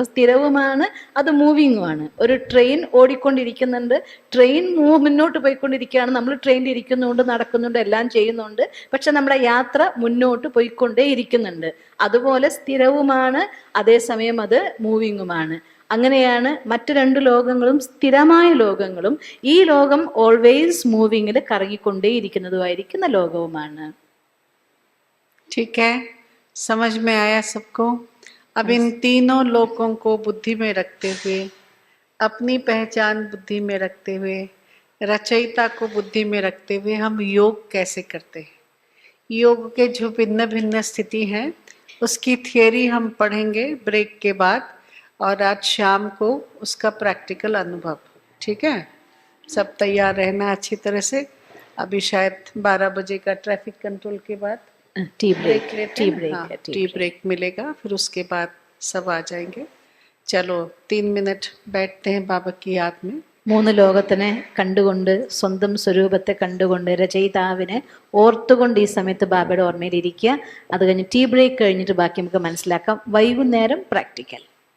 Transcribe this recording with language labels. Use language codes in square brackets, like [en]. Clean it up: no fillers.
[ml] അപ്പോൾ സ്ഥിരവുമാണ്, അത് മൂവിങ്ങുമാണ്. ഒരു ട്രെയിൻ ഓടിക്കൊണ്ടിരിക്കുന്നുണ്ട്, ട്രെയിൻ മുന്നോട്ട് പോയിക്കൊണ്ടിരിക്കുകയാണ്, നമ്മൾ ട്രെയിനിൽ ഇരിക്കുന്നുണ്ട്, നടക്കുന്നുണ്ട്, എല്ലാം ചെയ്യുന്നുണ്ട്, പക്ഷെ നമ്മുടെ യാത്ര മുന്നോട്ട് പോയിക്കൊണ്ടേ ഇരിക്കുന്നുണ്ട്. അതുപോലെ സ്ഥിരവുമാണ്, അതേസമയം അത് മൂവിങ്ങുമാണ്. അങ്ങനെയാണ് മറ്റു രണ്ട് ലോകങ്ങളും സ്ഥിരമായ ലോകങ്ങളും. ഈ ലോകം ഓൾവേസ് മൂവിങ്ങിൽ കറങ്ങിക്കൊണ്ടേയിരിക്കുന്നതുമായിരിക്കുന്ന ലോകവുമാണ്. [hi] ठीक है, समझ में आया सबको? अब इन तीनों लोकों को बुद्धि में रखते हुए, अपनी पहचान बुद्धि में रखते हुए, रचयिता को बुद्धि में रखते हुए हम योग कैसे करते हैं, योग के जो भिन्न भिन्न स्थिति हैं उसकी थियरी हम पढ़ेंगे ब्रेक के बाद, और आज शाम को उसका प्रैक्टिकल अनुभव। ठीक है, सब तैयार रहना अच्छी तरह से। अभी शायद 12 बजे का ट्रैफिक कंट्रोल के बाद टी ब्रेक टी ब्रेक मिलेगा, फिर उसके बाद सब आ जाएंगे। चलो 3 मिनट बैठते हैं बाबा की याद में। [ml] 3 ലോകത്തിനെ കണ്ടുകൊണ്ട്, സ്വന്തം സ്വരൂപത്തെ കണ്ടുകൊണ്ട്, രചയിതാവിനെ ഓർത്തുകൊണ്ട് ഈ സമയത്ത് ബാബയുടെ ഓർമ്മയിൽ ഇരിക്കുക. അത് കഴിഞ്ഞ് ടീ ബ്രേക്ക് കഴിഞ്ഞിട്ട് ബാക്കി നമുക്ക് മനസ്സിലാക്കാം. വൈകുന്നേരം പ്രാക്ടിക്കൽ.